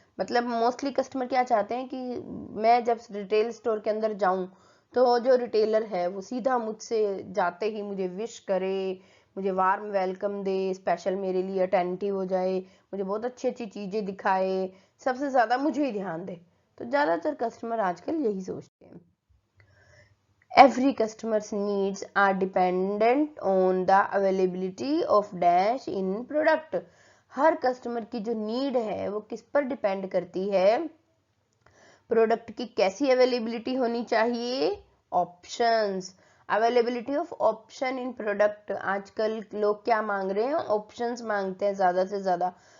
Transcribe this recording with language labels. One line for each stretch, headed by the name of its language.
Hindi: मतलब mostly customer क्या चाहते हैं कि मैं जब रिटेल स्टोर के अंदर जाऊं तो जो रिटेलर है वो सीधा मुझसे जाते ही मुझे विश करे, मुझे वार्म वेलकम दे, स्पेशल मेरे लिए अटेंटिव हो जाए, मुझे बहुत अच्छी अच्छी चीज़ें दिखाए, सबसे ज़्यादा मुझे ही ध्यान दे। तो ज़्यादातर कस्टमर आजकल यही सोचते हैं।
English: Every customer's needs are dependent on the availability of dash in product।
Hindi: हर customer की जो नीड है वो किस पर डिपेंड करती है, प्रोडक्ट की कैसी अवेलेबिलिटी होनी चाहिए, options.
English: availability of option in product,
Hindi: आजकल लोग क्या मांग रहे हैं, ऑप्शंस मांगते हैं ज़्यादा से ज़्यादा।